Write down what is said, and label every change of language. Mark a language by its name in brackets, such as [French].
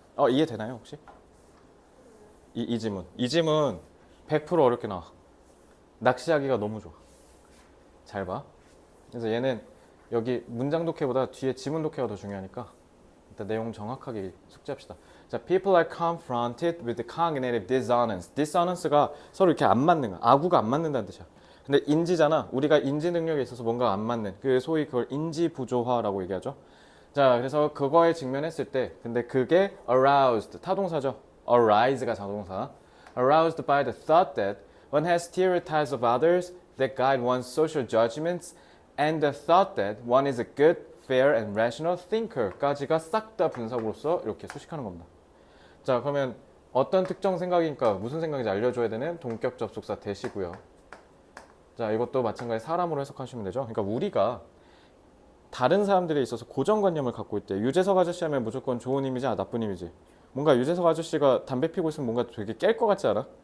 [Korean] 이해되나요, 혹시? 이 지문 100% 어렵게 나와. 낚시하기가 너무 좋아. 잘 봐. 그래서 얘는 여기 문장 독해보다 뒤에 지문 독해가 더 중요하니까 일단 내용 정확하게 숙지합시다. 자, [English] people are confronted with cognitive dissonance. [Korean] dissonance가 서로 이렇게 안 맞는 거, 아구가 안 맞는다는 뜻이야. 근데 인지잖아. 우리가 인지 능력에 있어서 뭔가 안 맞는, 그 소위 그걸 인지 부조화라고 얘기하죠. 자, 그래서 그거에 직면했을 때, 근데 그게 aroused, 타동사죠. arise가 자동사. [English] aroused by the thought that one has stereotypes of others that guide one's social judgments and the thought that one is a good, fair and rational thinker [Korean] 까지가 싹 다 분석으로서 이렇게 수식하는 겁니다. 자, 그러면 어떤 특정 생각이니까 무슨 생각인지 알려줘야 되는 동격 접속사 대시고요. 자, 이것도 마찬가지 사람으로 해석하시면 되죠. 그러니까 우리가 다른 사람들에 있어서 고정관념을 갖고 있대. 유재석 아저씨 하면 무조건 좋은 이미지, 나쁜 이미지. 뭔가 유재석 아저씨가 담배 피고 있으면 뭔가 되게 깰 것 같지 않아?